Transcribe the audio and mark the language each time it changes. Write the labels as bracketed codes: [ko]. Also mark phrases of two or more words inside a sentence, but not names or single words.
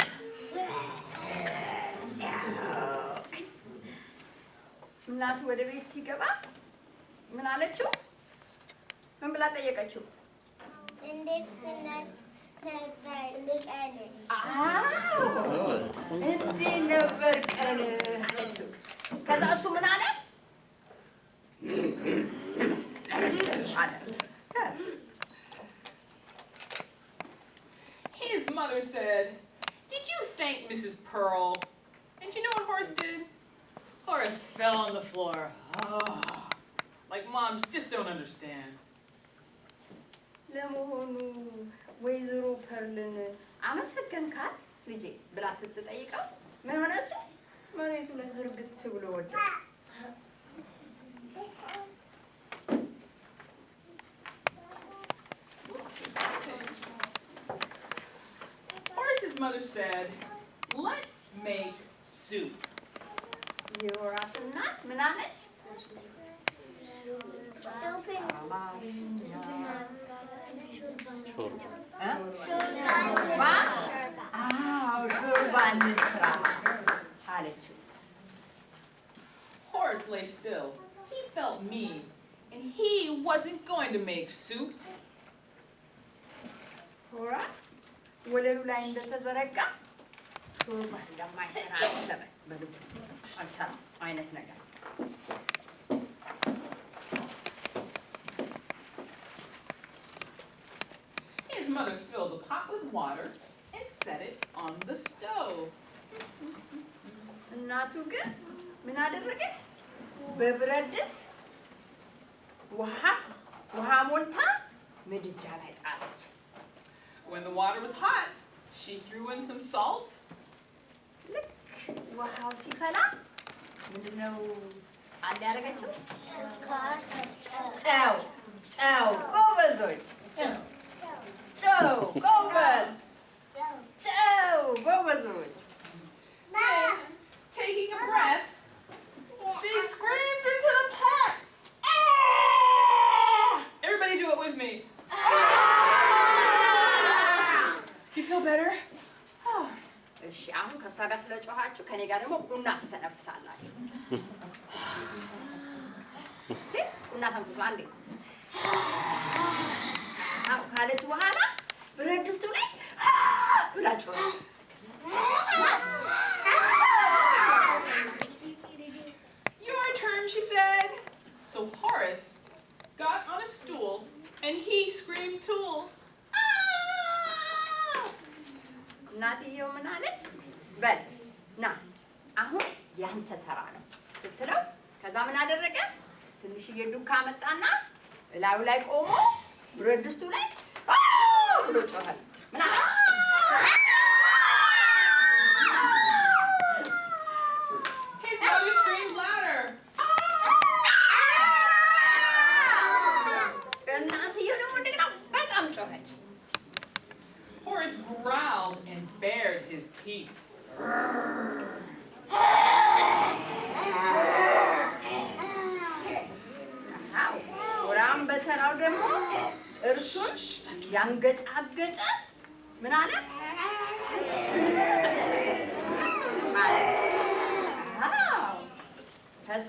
[am] እናቱ ወደ ቤት ሲገባ ምን አለችው? ምን ብላ ጠየቀችው? እንዴት ነበር ቀንህ? አዎ እንዴት ነበር ቀንህ አለችው። ከዛ እሱ ምን አለ? [en] His mother said, "Did you thank Mrs. Pearl?" And you know what Horace did? Horace fell on the floor. Oh, like moms just don't understand. [am] ለመሆኑ ወይዘሮ ፐርልን አመሰገንካት ልጄ ብላ ስትጠይቀው ምን ሆነ? እሱ መሬቱ ላይ ዝርግት ብሎ ወደቀ። [en] Horace's mother said, "Let's make soup." [am] የሆራስ እናት ምን አለች? [en] Horace lay still. He felt mean, and he wasn't going to make soup. [am] ሆራ ወለሉ ላይ እንደተዘረጋ ሾርባ እንደማይሰራ አሰበ። በልቡ አልሰራም አይነት ነገር። [en] His mother filled the pot with water and set it on the stove. [am] እናቱ ግን ምን አደረገች? በብረት ድስት ውሃ ሞልታ ምድጃ ላይ ጣለች። [en] When the water was hot, she threw in some salt. [am] ልክ ውሃው ሲፈላ ምንድነው አንድ ያደረገችው? ጨው ጎበዞች። ጨው ጎበዞች። [en] Taking a breath, she screamed into the pot. Ah! Everybody do it with me. You feel better? Oh. [am] እሺ አሁን ከሷ ጋር ስለጮኻችሁ ከኔ ጋር ደግሞ ቁና ትተነፍሳላችሁ። እስቲ ቁና ተንፍሱ አንዴ። አዎ ካለች በኋላ ብረት ድስቱ ላይ ብላ ጮኸች። [en] Your turn, she said. So Horace got on a stool and he screamed tool. [am] እናትየው ምን አለች? በል ና አሁን ያንተ ተራ ነው ስትለው ከዛ ምን አደረገ? ትንሽዬ ዱካ መጣና እላዩ ላይ ቆሞ ብረት ድስቱ ላይ ብሎ ጮኸ። ምን አለ? [en] His mother screamed louder. [am] እናትየው ደግሞ እንደገና በጣም ጮኸች። [en] Horace growled and bared his teeth. [am] ሆራም በተራው ደግሞ ጥርሱን ያንገጫገጨ ምን አለ? ከዛ